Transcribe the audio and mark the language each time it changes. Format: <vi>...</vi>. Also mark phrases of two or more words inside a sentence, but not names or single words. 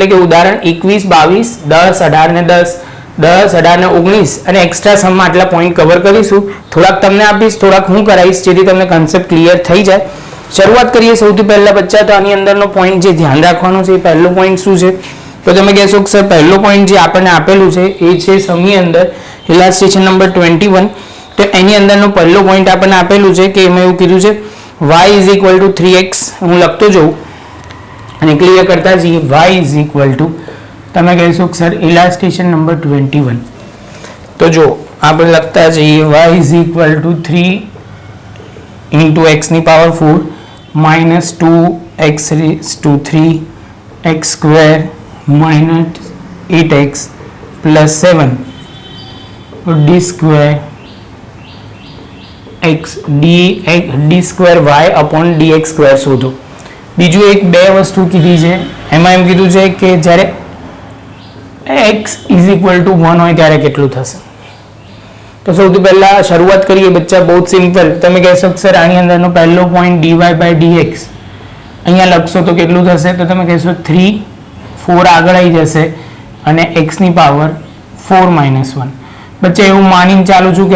<gu>કે ઉદાહરણ 21 22 10 18 ને 10 10 18 ને 19 અને એક્સ્ટ્રા સમમાં આટલા પોઈન્ટ કવર કરીશું થોડાક તમને આપીશ થોડાક હું કરાવીશ જેથી તમને</gu> <en>concept clear</en> <gu>થઈ જાય શરૂઆત કરીએ સૌથી પહેલા બચ્ચા તો આની અંદરનો પોઈન્ટ જે ધ્યાન રાખવાનો છે એ પહેલો પોઈન્ટ શું છે તો તમે કહેશો કે સર પહેલો પોઈન્ટ જે આપણને આપેલું છે એ છે સમની અંદર</gu> <en>illustration number</en> <gu>21 તો એની અંદરનો પહેલો પોઈન્ટ આપણને આપેલું છે કે એમાં એવું કીધું છે</gu> <en>y is equal to 3x</en> <gu>હું લખતો જાઉં અને ક્લિયર કરતા જઈએ</gu> <en>y is equal to</en> <gu>તમે કહેશો કે સર</gu> <en>illustration number</en> <gu>21 તો જો આપણે લખતા જઈએ</gu> <en>y is equal to 3 into x</en> <gu>ની પાવર 4</gu> <en>minus 2x raised to 3 x square minus 8x plus 7 d square x d square y upon dx square</en> <gu>શોધો બીજું એક બે વસ્તુ કીધી છે એમાં એમ કીધું છે કે જ્યારે</gu> <en>x is equal to 1</en> <gu>હોય ત્યારે કેટલું થશે તો સૌથી પહેલા શરૂઆત કરીએ બચ્ચા બહુ સિમ્પલ તમે કહેશો કે સર આની અંદરનો પહેલો પોઈન્ટ</gu> <en>dy by dx</en> <gu>અહીંયા લખશો તો કેટલું થશે તો તમે કહેશો 3 4 આગળ આવી જશે અને x ની પાવર 4 minus 1 બચ્ચા એવું માનીને ચાલુ છું કે</gu>